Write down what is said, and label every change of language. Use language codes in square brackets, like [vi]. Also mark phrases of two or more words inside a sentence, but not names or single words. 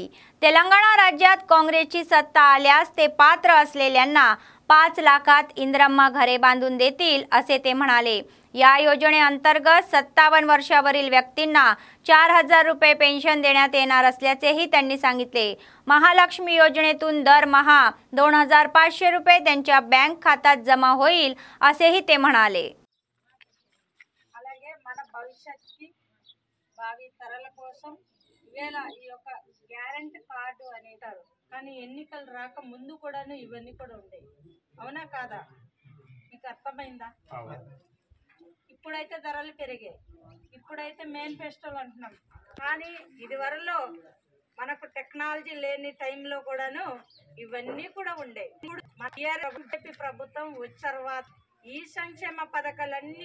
[mr] तेलंगणा राज्यात काँग्रेसची सत्ता आल्यास ते पात्र असलेल्यांना 5 लाखात इंदिरम्मा घरे बांधून देतील असे ते म्हणाले। या योजनेअंतर्गत 57 वर्षावरील व्यक्तींना 4000 रुपये पेन्शन देण्यात येणार असल्याचेही त्यांनी सांगितले। महालक्ष्मी योजनेतून दरमहा 2500 रुपये त्यांच्या बँक खात्यात जमा होईल असेही ते म्हणाले। [te] అలాగే మన భవిష్యత్తుకి భావి తరాల కోసం ఇవేళ ఈ యొక్క [en] guarantee card [te] అనేటారు కానీ ఎన్నికలు రాక ముందు కూడాను ఇవన్నీ కూడా ఉంటాయి అవునా కాదా మీకు అర్థమైందా ఇప్పుడైతే ధరలు పెరిగాయి ఇప్పుడైతే మేనిఫెస్టోలు అంటున్నాం కానీ ఇదివరలో మనకు టెక్నాలజీ లేని టైంలో కూడాను ఇవన్నీ కూడా ఉండేవి ఇప్పుడు మన ప్రభుత్వం వచ్చిన తర్వాత ఈ సంక్షేమ పథకాలన్నీ